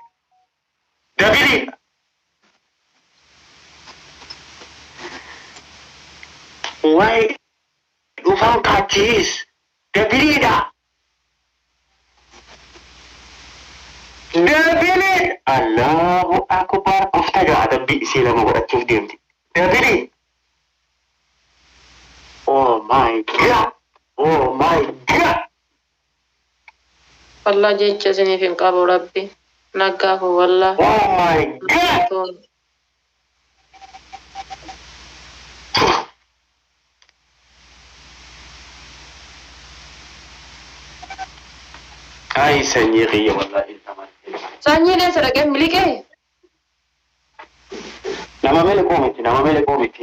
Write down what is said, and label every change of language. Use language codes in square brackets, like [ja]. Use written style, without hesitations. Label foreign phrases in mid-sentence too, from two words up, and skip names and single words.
[om] Dabiliidha. Waa'ee dhufan kaachiis. Dabiliidha. Dabiliidha. [ar] الله أكبر [om] kofta gaa dabbii isii lama godhachuuf deemti. Dabiliidha. [en] Oh my God. Oh my God. [om] Wallah jecha isiniif hin qabu rabbi. Naggaa kun wallah. [en] Oh my God. [om] Ay sanyii kiyya wallahi. Sanyiilee sadaqee miliqee. Nama miliquu miti.